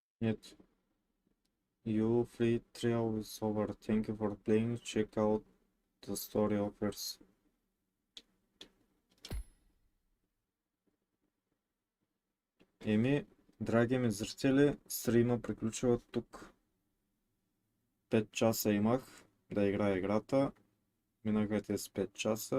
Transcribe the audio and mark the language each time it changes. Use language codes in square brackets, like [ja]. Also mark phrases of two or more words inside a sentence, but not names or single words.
[en] it. You free trial is over. Thank you for playing. Check out the story offers. [bg] Еми, драги ми зрители, стрима приключва тук. 5 часа имах да играя играта. Минаха тези 5 часа.